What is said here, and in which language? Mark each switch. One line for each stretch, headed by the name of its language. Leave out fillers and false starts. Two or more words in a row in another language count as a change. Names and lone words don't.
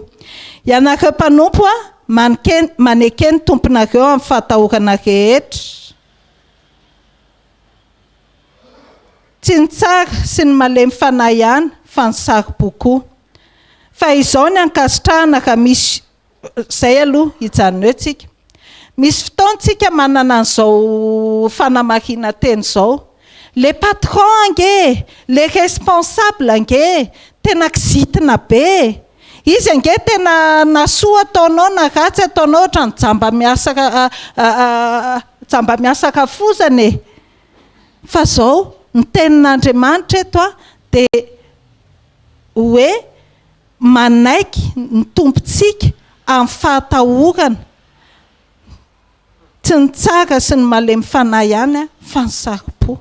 Malagasy: Ianareo mpanompo manekeny tomponareo amin'ny fahatahorana rehetra, tsy ny tsara sy ny malemy fanahy ihany fa ny saro-boko. Fa izao ny ankasitrahana ka misy zay aloha hijanona eo tsika. Misy fotoantsika manana an'izao fanamarina teny izao.
French: Les patrons
Malagasy: ange,
French: les responsables
Malagasy: ange, tena kizitina be. Izy ange tena nasoa ataonao na ratsy ataonao ohatra ny jamba miasa kafozana. Fa zao ny tenin'Andriamanitra eto dia hoe manaiky ny tompontsika amin'ny fahatahorana, tsy ny tsara sy ny malemy fanahy ihany fa ny saro-po.